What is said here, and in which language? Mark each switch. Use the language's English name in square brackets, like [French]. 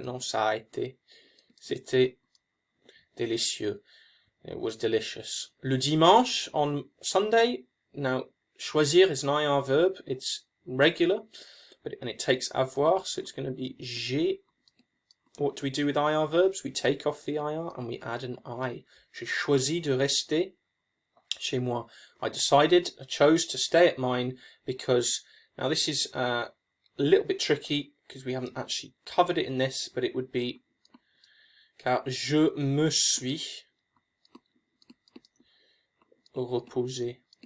[French] Non, ça a été. C'était délicieux. [English] It was delicious. [French] Le dimanche, [English] on Sunday, now choisir is an IR verb. It's regular, and it takes avoir, so it's going to be [French] j'ai. [English] What do we do with IR verbs? We take off the IR and we add an I. [French] J'ai choisi de rester chez moi. [English] I chose to stay at mine because, now this is a little bit tricky because we haven't actually covered it in this, but it would be [French] car je me suis reposé.